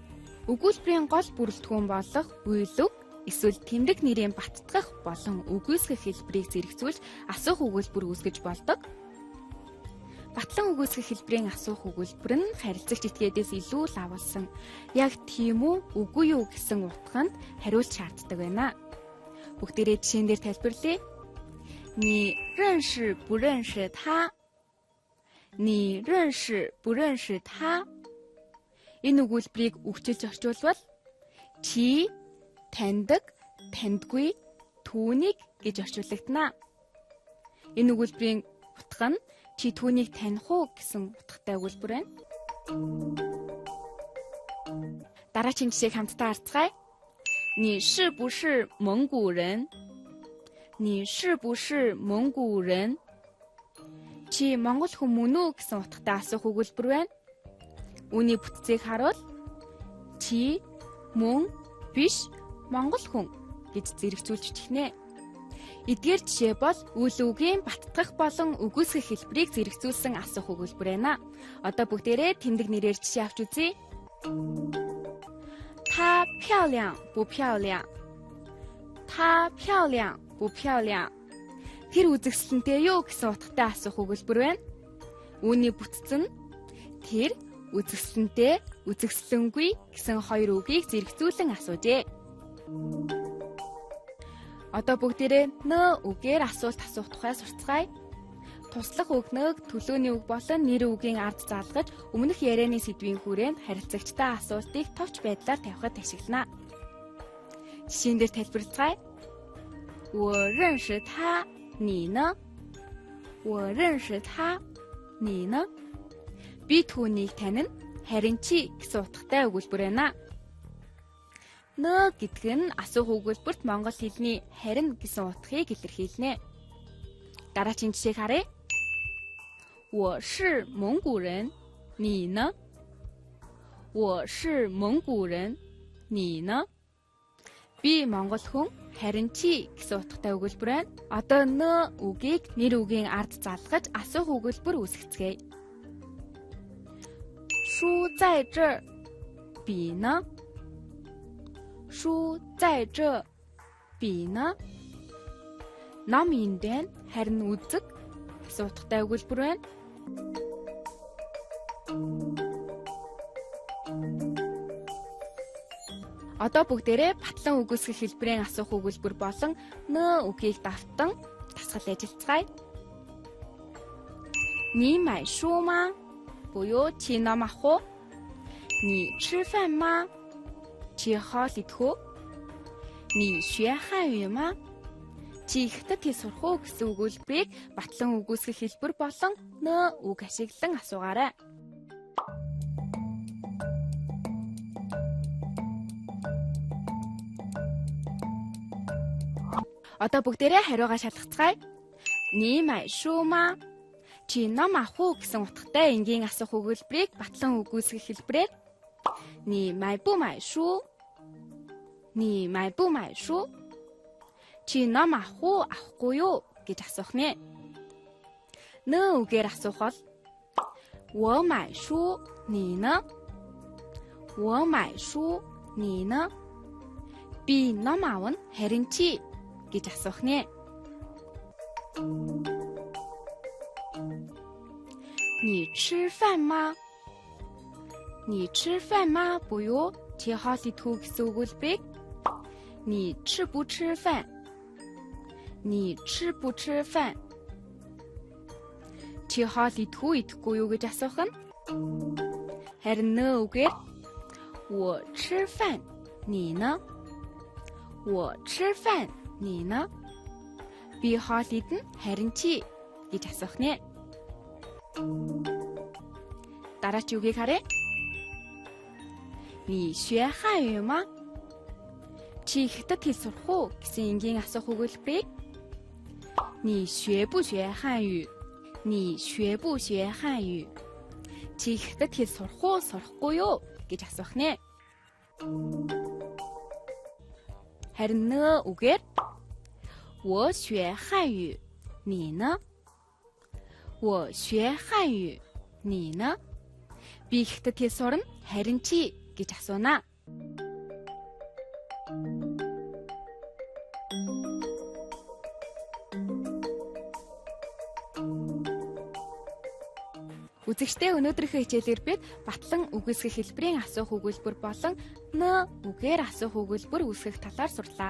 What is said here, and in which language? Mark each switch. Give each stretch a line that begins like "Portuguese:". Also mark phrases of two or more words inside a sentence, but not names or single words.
Mongolian: Өгүүлбэрийн гол бүрэлдэхүүн болох үйл үг эсвэл тэмдэг нэрийн баттгах болон үгүйсгэх хэлбэрийг зэрэгцүүлж асуух өгүүлбэр үүсгэж болдог. Батлан үгүйсгэх хэлбэрийн асуух өгүүлбэр нь харилцагч этгээдээс илүү лавлсан яг тийм үү үгүй юу гэсэн утганд хариулт шаарддаг байна. Бүгдээрээ жишээн дээр тайлбарлая.
Chinese: 你认识不认识他? 你认识不认识他?
Mongolian: Энэ өгүүлбэрийг үгчилж орчуулбал чи таньдаг, таньдгүй, түүнийг гэж орчуулагдана. Энэ өгүүлбэрийн утга нь чи түүнийг таних уу гэсэн утгатай өгүүлбэр байна. Дараагийн жишээг хамтдаа харцгаая.
Chinese: 你是不是蒙古人? 你是不是蒙古人?
Mongolian: Чи монгол хүн мөн үү гэсэн утгатай асуух өгүүлбэр байна. Үүний бүтцийг харуул чи мөн биш монгол хүн гэж зэрэгцүүлж чихнэ. Эдгээр жишээ бол үйл үгийн баттгах болон үгүйсгэх хэлбэрийг зэрэгцүүлсэн асуух өгүүлбэр байна. Одоо бүгдээрээ тэмдэг нэрээр жишээ авч үзье.
Chinese: 她漂亮不漂亮? 她漂亮不漂亮?
Mongolian: Тэр үзэгсэлэнтэй юу гэсэн утгатай асуух өгүүлбэр байна. Үүний бүтц нь тэр үзэгсэлэнтэй, үзэгсэлэнгүй гэсэн хоёр үгийг зэрэгцүүлэн асуужээ. Одоо бүгдээрээ н үгээр асуулт асуух тухай сурцгаая. Туслах үгнэг төлөөний үг болон нэр үгийн ард залгаж өмнөх ярианы сэдвийн хүрээнд харилцагчтай асуултыг товч байдлаар тавихад ашиглана. Жишээн дээр тайлбарлацгаая.
Chinese: 我认识他，你呢? 我认识他，你呢?
Mongolian: Би түүнийг танина, харин чи гэсэн утгатай өгүүлбэр байна. Н гэдэг нь асуух өгүүлбэрт монгол хэлний харин гэсэн утгыг илэрхийлнэ. Дараагийн жишээг харъя.
Chinese: 我是蒙古人，你呢? 我是蒙古人，你呢?
Mongolian: Би монгол хүн, харин чи гэсэн утгатай өгүүлбэр байна. Одоо н үгийг нэр үгийн ард залгаж асуух өгүүлбэр үүсгэцгээе.
Chinese: 书在这，笔呢? 书在这，笔呢?
Mongolian: Ном энд байна, харин үзэг гэсэн утгатай өгүүлбэр байна. Одоо бүгдээрээ батлан үгүйсгэх хэлбэрийн асуух өгүүлбэр болон н үгийг давтан дасгал ажиллацгаая.
Chinese: 你买书吗?
Mongolian: Буюу чи ном авах уу?
Chinese: 你吃饭吗?
Mongolian: Чи хоол идэх үү?
Chinese: 你学汉语吗?
Mongolian: Чи хятад хэл сурах уу гэсэн өгүүлбэрийг батлан үгүйсгэх хэлбэр болон н үг ашиглан асуугаарай. Одоо бүгдээрээ хариугаа шалгацгаая.
Chinese: 你买书吗?
Mongolian: Чи ном авах уу гэсэн утгатай энгийн асуух өгүүлбэрийг батлан үгүйсгэх хэлбэрээр
Chinese: 你买不买书? 你买不买书?
Mongolian: Чи ном авах уу, авахгүй юу гэж асуух нэ. Н үгээр асуух бол
Chinese: 我买书，你呢? 我买书，你呢?
Mongolian: Би ном аавна, харин чи гэж асуух нэ.
Chinese: 你吃饭吗? 你吃饭吗?
Mongolian: Буюу чи хоол идэх үү гэсэн өгүүлбэрийг
Chinese: 你吃不吃饭? 你吃不吃饭?
Mongolian: Чи хоол идэх үү, идэхгүй юу гэж асуух нь харин н үгээр
Chinese: 我吃饭，你呢? 我吃饭，你呢?
Mongolian: Би хоол идэн, харин чи гэж асуух нэ. Дараач үгийг харъя.
Chinese: 你学汉语吗?
Mongolian: Чи хятад хэл сурах уу гэсэн энгийн асуух өгүүлбэрийг
Chinese: 你学不学汉语? 你学不学汉语?
Mongolian: Чи хятад хэл сурах уу, сурахгүй юу гэж асуух нэ. Харин нөө үгээр
Chinese: 我学汉语，你呢？我学汉语，你呢？
Mongolian: Би хятад хэл сурна, харин чи гэж асууна. Үзэгчдээ өнөөдрийнхөө хичээлээр бид батлан үгүйсгэх хэлбэрийн асуух өгүүлбэр болон н үгээр асуух өгүүлбэр үүсгэх талаар сурлаа.